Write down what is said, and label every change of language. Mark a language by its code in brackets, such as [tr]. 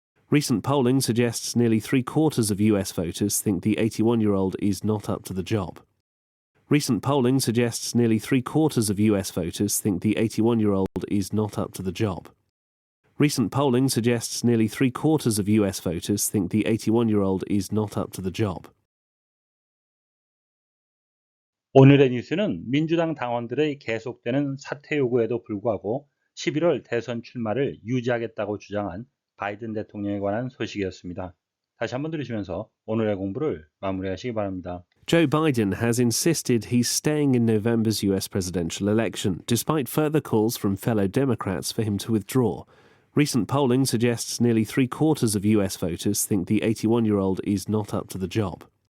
[en] Recent polling suggests nearly 3/4 of US voters think the 81-year-old is not up to the job. Recent polling suggests nearly 3/4 of US voters think the 81-year-old is not up to the job. Recent polling suggests nearly 3/4 of US voters think the 81-year-old is not up to the job. [ko] 오늘의 뉴스는 민주당 당원들의 계속되는 사퇴 요구에도 불구하고 11월 대선 출마를 유지하겠다고 주장한 바이든 대통령에 관한 소식이었습니다. 다시 한번 들으시면서 오늘의 공부를 마무리하시기 바랍니다. [en] Joe Biden has insisted he's staying in November's US presidential election, despite further calls from fellow Democrats for him to withdraw. Recent polling suggests nearly 3/4 of US voters think the 81-year-old is not up to the job.